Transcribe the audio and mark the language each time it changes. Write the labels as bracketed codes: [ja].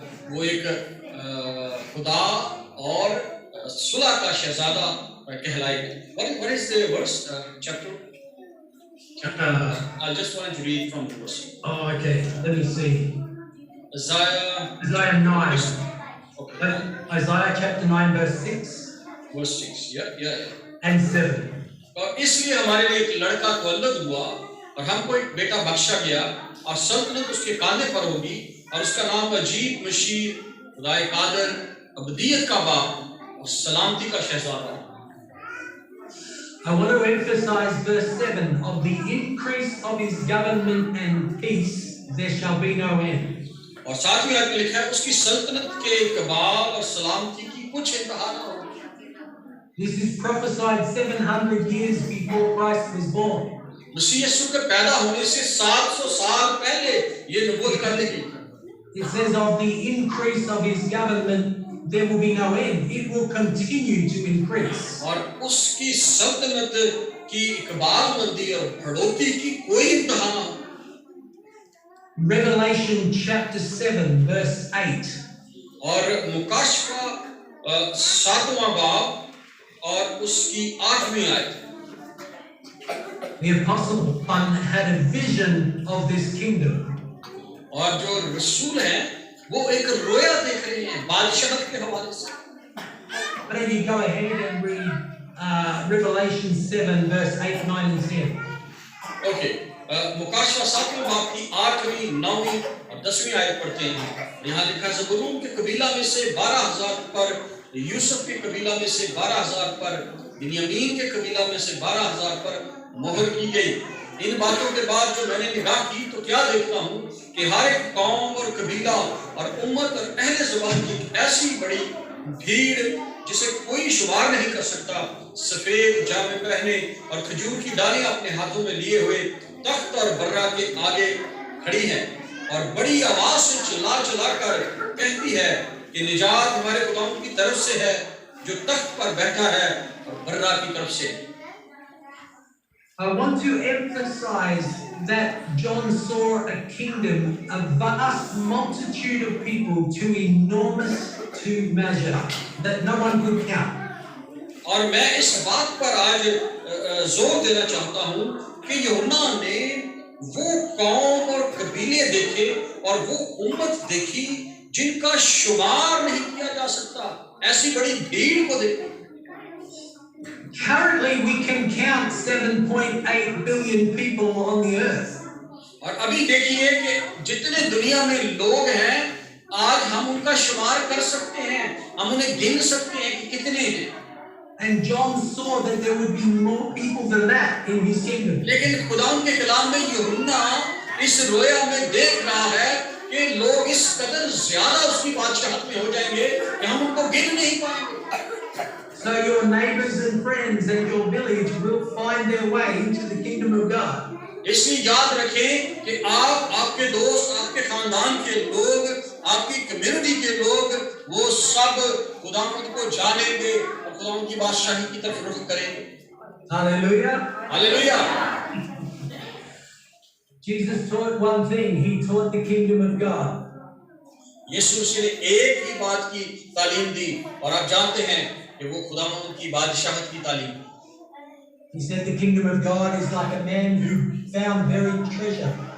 [hi] वो एक खुदा और सुलह का शहजादा कहलाएगा। [en] What is the verse chapter? I just wanted to read from the verse. Oh, okay. Let me see. Isaiah 9. Okay. Isaiah chapter 9, verse 6 Verse 6. Yeah. and 7. [hi] और इसलिए हमारे लिए एक लड़का तवल्लुद हुआ और हमको एक बेटा बख्शा गया और सल्तनत उसके कांधे पर होगी और उसका नाम अजीब, मशीर, खुदाए कादर, अबदियत का बाप और सलामती का शहजादा। [en] I want to emphasize verse 7 of the increase of his government and peace, there shall be no end. [hi] और साथ ही आगे लिखा है उसकी सल्तनत के इकबाल और सलामती की कुछ इंतहा न हो। [en] This is prophesied 700 years before Christ was born. [hi] मसीह यीशु के पैदा होने से 700 साल पहले ये नबूवत कर दी गई। [en] It says of the increase of his government, there will be no end. It will continue to increase. [hi] और उसकी सल्तनत की इकबालमंदी और बढ़ोतरी की कोई इंतहा न हो। [en] Revelation chapter 7 verse 8. [hi] और मुकाशफा 7वां बाब और उसकी 8वीं आयत। [en] The apostle John had a vision of this kingdom. [hi] और जो रसूल हैं वो एक रोया देख रहे हैं बादशाहत के हवाले से। [en] Why don't you go ahead and read Revelation 7 verse 8, 9 and 10. [hi] Okay, मुकाशफा 7वें बाब की 8वीं, 9वीं और 10वीं आयत पढ़ते हैं। यहाँ लिखा है ज़बूलून के कबीला में से 12,000 पर, यूसुफ के कबीला में से 12,000 पर, बिन्यामीन के कबीला में से 12,000 पर मोहर की गई। इन बातों के बाद जो मैंने निगाह की तो क्या देखता हूँ कि हर एक कौम और कबीला और उम्मत और अहले ज़बान की ऐसी बड़ी भीड़ जिसे कोई शुमार नहीं कर सकता, सफेद जामे पहने और खजूर की डालियां अपने हाथों में लिए हुए तख्त और बर्रा के आगे खड़ी हैं और बड़ी आवाज से चिल्ला कर कहती है कि निजात हमारे खुदावंद की तरफ से है जो तख्त पर बैठा है और बर्रा की तरफ से। [en] I want to emphasize that John saw a kingdom, a vast multitude of people, too enormous to measure, that no one could count. [hi] और मैं इस बात पर आज जोर देना चाहता हूँ कि यूहन्ना ने वो कौम और कबीले देखे और वो उम्मत देखी जिनका शुमार नहीं किया जा सकता, ऐसी बड़ी भीड़ को देखा। [en] Currently, we can count 7.8 billion people on the earth. [hi] और अभी देखिए कि जितने दुनिया में लोग हैं आज हम उनका शुमार कर सकते हैं, हम उन्हें गिन सकते हैं कि कितने हैं। [en] And John saw that there would be more people than that in his kingdom. [hi] लेकिन खुदावंद के कलाम में यूहन्ना इस रोया में देख रहा है कि लोग इस कदर ज्यादा उसकी बादशाहत में हो जाएंगे कि हम उनको गिन नहीं पाएंगे। [en] So your neighbors and friends and your village will find their way into the kingdom of God. [hi] इसलिए याद रखें कि आप, आपके दोस्त, आपके खानदान के लोग, आपकी कम्युनिटी के लोग, वो सब खुदावंद को जानेंगे और खुदावंद की बादशाही की तरफ रुख करेंगे। [en] Hallelujah. [hi] Hallelujah. [en] Jesus taught one thing. He taught the kingdom of God. [hi] यीशु मसीह ने एक ही बात की तालीम दी और आप जानते हैं कि वो खुदावंद की बादशाहत की तालीम। [en] He said the kingdom of God is like a man who found buried treasure.